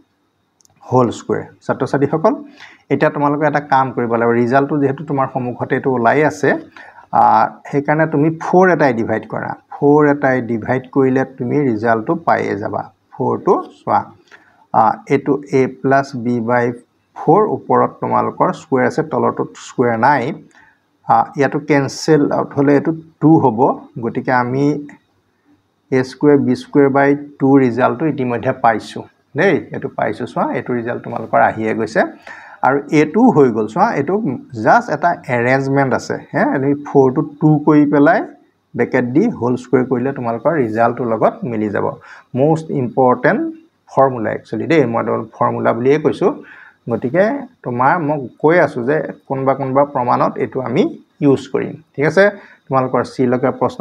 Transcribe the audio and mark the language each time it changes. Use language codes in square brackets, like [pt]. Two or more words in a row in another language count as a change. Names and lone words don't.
[en] whole square [as] ছাত্ৰছাত্ৰী সকল এটা তোমালোকে এটা কাম কৰিব লাগিব ৰিজাল্টটো যেহেতু তোমাৰ সমুখতে এটো ওলাই আছে হেকাৰণে তুমি 4 এটাই ডিভাইড কৰা 4 এটাই ডিভাইড কৰিলে তুমি ৰিজাল্টটো পাইয়ে যাবা 4 টো সোৱা এটো [en] a plus b by 4 [as] ওপৰত তোমালোকৰ স্কয়াৰ আছে তলটো স্কয়াৰ নাই ইয়াটো [en] cancel out [as] হলে এটো 2 হ'ব গতিকে আমি [en] a square b square by 2 [as] ৰিজাল্টটো ইতিমধ্যে পাইছো দেই এটো পাইছো সোয়া এটো ৰিজাল্ট তোমালোকৰ আহিয়ে গৈছে আৰু এটো হৈ গল সোয়া এটো জাস্ট এটা অ্যাৰেঞ্জমেন্ট আছে হে আমি 4 to 2 কৰি পেলাই ব্ৰেকেট দি [en] whole square [as] কৰিলে তোমালোকৰ ৰিজাল্টৰ লগত মিলি যাব [en] most important formula actually [as] দেই মই ফৰ্মুলা বুলিয়ে কৈছো গটিকে তোমাৰ মই কৈ আছো যে কোনবা প্ৰমাণত এটো আমি ইউজ কৰিম ঠিক আছে তোমালোকৰ সি লকে প্ৰশ্নৰ